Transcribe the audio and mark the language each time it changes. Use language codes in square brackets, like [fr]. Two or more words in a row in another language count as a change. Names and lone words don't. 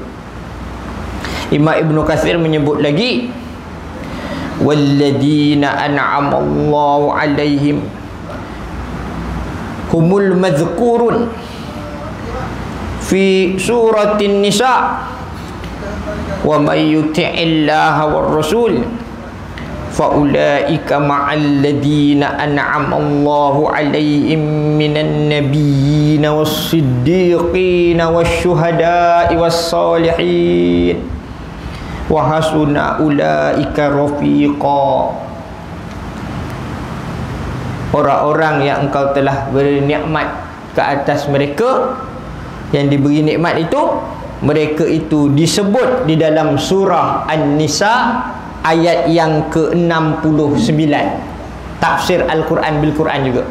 [ms] Imam Ibnu Katsir menyebut lagi, [ar] والذين أنعم الله عليهم, هم المذكورون في سورة النساء ومن يطع الله والرسول فأولئك مع الذين أنعم الله عليهم من النبيين والصديقين والشهداء والصالحين وحسن أولئك رفيقا. [ms] Orang-orang yang engkau telah beri nikmat ke atas mereka, yang diberi nikmat itu, mereka itu disebut di dalam surah An-Nisa ayat yang ke-69, tafsir Al-Quran bil Quran juga.